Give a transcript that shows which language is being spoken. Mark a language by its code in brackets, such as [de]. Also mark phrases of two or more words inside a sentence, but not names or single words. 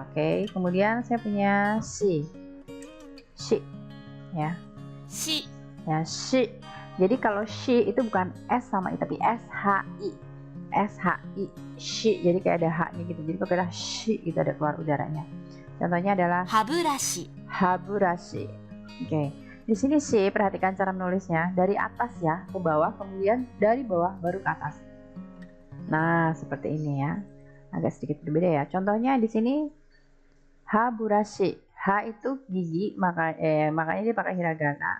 [id] Oke, kemudian saya punya shi. Shi ya. [ja] ーし [id] Ya, shi. Jadi kalau shi itu bukan S sama I tapi SHI. SHI. Shi. Jadi kayak ada H-nya gitu. Jadi kalau kita shi itu ada keluar udaranya. Contohnya adalah [ja] 歯ブラシ [id] haburashi. Oke. Di sini shi, perhatikan cara menulisnya dari atas ya ke bawah, kemudian dari bawah baru ke atas. Nah, seperti ini ya. Agak sedikit berbeda ya. Contohnya di sini haburashi. H itu gigi, makanya dia pakai hiragana.